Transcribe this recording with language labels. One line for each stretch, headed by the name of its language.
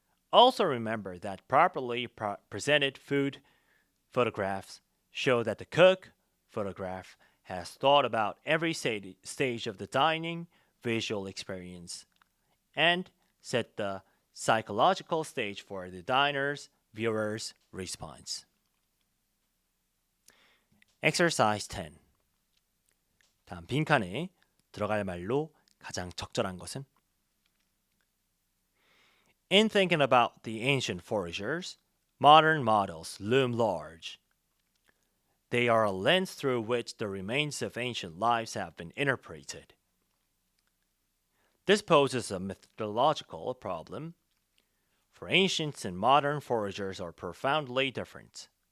English: Also remember that properly presented food photographs show that the cook photograph has thought about every stage of the dining visual experience and set the psychological stage for the diner's viewer's response. Exercise 10.
Korean: 다음 빈칸에 들어갈 말로 가장 적절한 것은?
English: In thinking about the ancient foragers, modern models loom large. They are a lens through which the remains of ancient lives have been interpreted. This poses a methodological problem, for ancient and modern foragers are profoundly different.